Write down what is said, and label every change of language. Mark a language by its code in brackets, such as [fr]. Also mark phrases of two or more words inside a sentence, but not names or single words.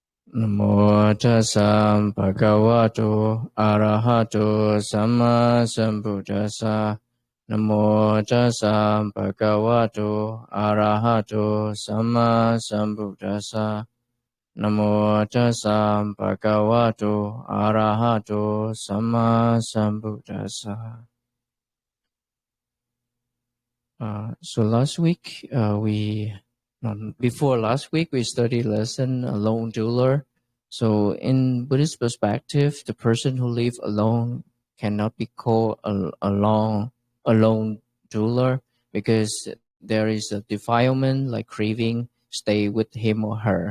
[pi] Namo tassa bhagavato arahato samma sambuddhassa. Namo tassa bhagavato arahato samma sambuddhassa. Namo tassa bhagavato arahato samma sambuddhassa. [en] So last week before last week we studied lesson alone doer. So in Buddhist perspective, the person who lives alone cannot be called a lone doer, because there is a defilement like craving stay with him or her.